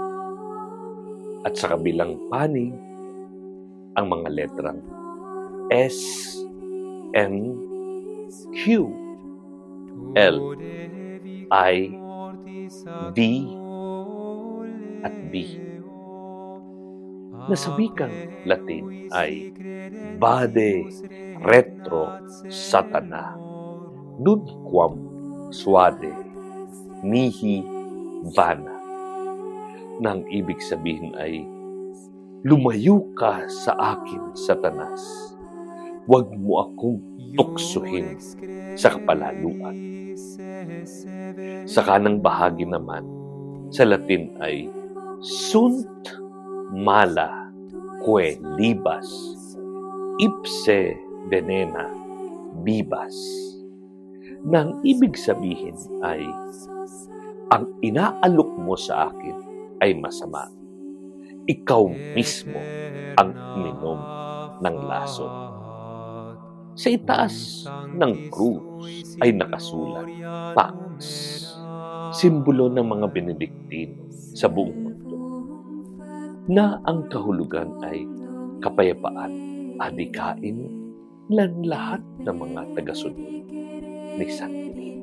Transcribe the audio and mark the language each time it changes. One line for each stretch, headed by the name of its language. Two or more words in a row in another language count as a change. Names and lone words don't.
Filipino: At sa kabilang panig, ang mga letrang S, M, Q, L, I, D, at B, na sa wikang Latin ay
Latin: Vade retro satana nunquam suade mihi vana,
Filipino: na ang ibig sabihin ay lumayo ka sa akin, Satanas. Huwag mo akong tuksuhin sa kapalaluan. Sa kanang bahagi naman, sa Latin ay
Latin: Sunt mala que libas ipse venena bibas,
Filipino: na ang ibig sabihin ay ang inaalok mo sa akin ay masama. Ikaw mismo ang uminom ng lason. Sa itaas ng krus ay nakasulat, Pax, simbolo ng mga Benediktino sa buong mundo, na ang kahulugan ay kapayapaan, adikain ng lahat ng mga tagasunod ni San Benito.